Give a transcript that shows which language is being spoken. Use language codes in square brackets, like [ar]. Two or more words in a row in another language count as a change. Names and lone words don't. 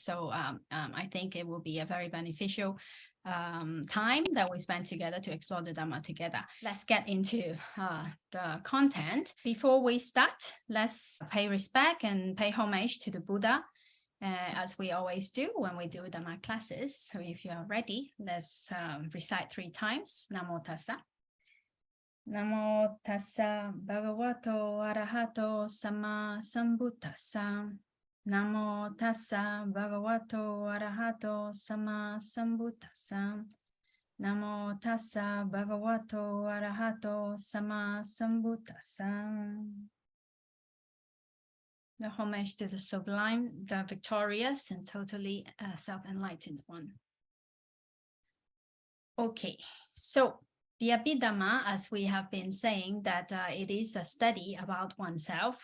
[en] So I think it will be a very beneficial time that we spend together to explore the Dhamma together. Let's get into the content. Before we start, let's pay respect and pay homage to the Buddha, as we always do when we do Dhamma classes. So if you are ready, let's recite 3 times. [pi] Namo Tassa. Namo Tassa Bhagavato Arahato Sama Sambuddhassa. Namo Tassa Bhagavato Arahato Sama Sambuddhassa. Namo Tassa Bhagavato Arahato Sama Sambuddhassa. [en] The homage to the sublime, the victorious, and totally self-enlightened one. Okay, so the Abhidhamma, as we have been saying, that it is a study about oneself.